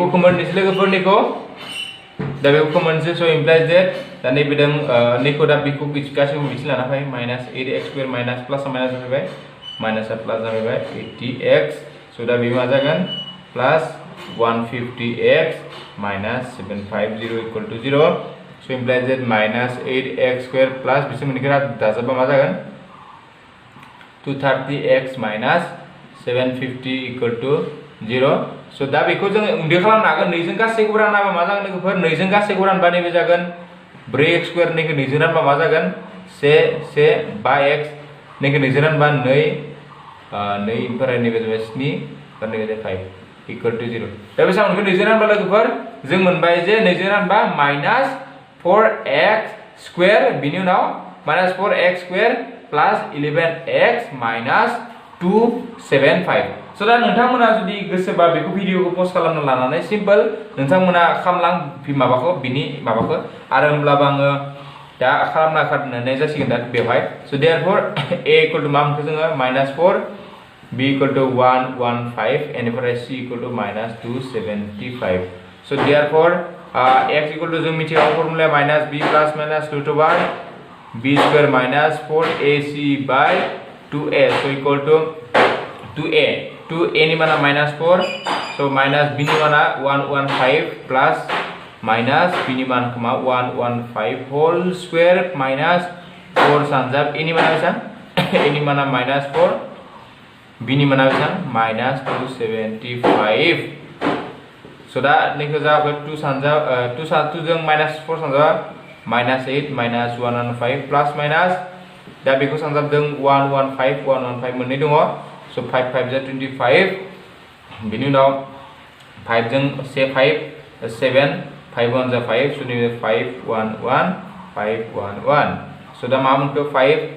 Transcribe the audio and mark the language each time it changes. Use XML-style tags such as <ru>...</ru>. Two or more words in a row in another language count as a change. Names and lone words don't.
<brx>खोमोरनोसै लोगोफोरनिखौ दा बेखौ खोमोरनोसै स'</brx> <en>implies that</en> <brx>दा नैबे दं नैखौ दा बेखौ गासैबो बिथिं लाना फै माइनास 8x² माइनास प्लास माइनास जाबाय माइनासआ प्लास जाबाय 80x स' दा बे मा जागोन</brx> <en>plus 150x minus 750 equal to 0 so implies that minus 8x² plus</en> <brx>बिसोर मोननैखौ दाजाबा मा जागोन</brx> <en>230x minus 750 equal to 0 so</en> <brx>दा बेखौ जों उन्दै खालामनो हागोन नैजों गासैखौबो राननाबा मा जागोन लोगोफोर नैजों गासैखौबो रानबा नैबे जागोन 4x² नैखौ नैजों रानबा मा जागोन 5x नैखौ नैजों रानबा 2 ओमफ्राय नैबे जाबाय 7 दा नैबे जाबाय 5</brx> <en>equal to 0</en> <brx>दा बेसां मोनगोन नैजों रानबा लोगोफोर जों मोनबाय जे नैजों रानबा माइनास 4x² बिनि उनाव माइनास 4x² प्लस 11x माइनास 275 स' दा नोंथांमोना जुदि गोसोबा बेखौ भिडिअखौ पस्ट खालामना लानानै सिम्पल नोंथांमोना खामलां माबाखौ बिनि माबाखौ आरो होमब्लाबो आङो दा खालामना खारनाय जासिगोन दा बेवहाय स'</brx> <en>therefore a equal to</en> <brx>मा मोनखो जोङो माइनास 4</brx> <en>b equal to 115</en> <brx>बेनिफ्राय</brx> <en>c equal to</en> <brx>माइनास 275 स'</brx> <en>therefore x equal to</en> <brx>जों मिथिगौ फर्मुला माइनास b</brx> <en>plus minus √1 b square minus 4ac by 2a so equal to 2a 2a</en> <brx>नि माना माइनास 4 so माइनास b नि माना 115 प्लस माइनास b नि मान खमा 115</brx> <en>whole square minus 4</en> <brx>सानजाब a नि माना बेसां a नि माना माइनास 4 b नि माना बेसां माइनास 275 so दा नैखौ जाबाय 2 सानजाब 2 जों माइनास 4 सानजाब माइनास 8 माइनास 115 प्लस माइनास दा बेखौ सानजाबदों 115 मोननै दङ so 5 5 जा 25 बिनि उनाव 5 जों 5 7 5 1 जा 5 so नैबे 511 so दा मा मोनखो 5</brx>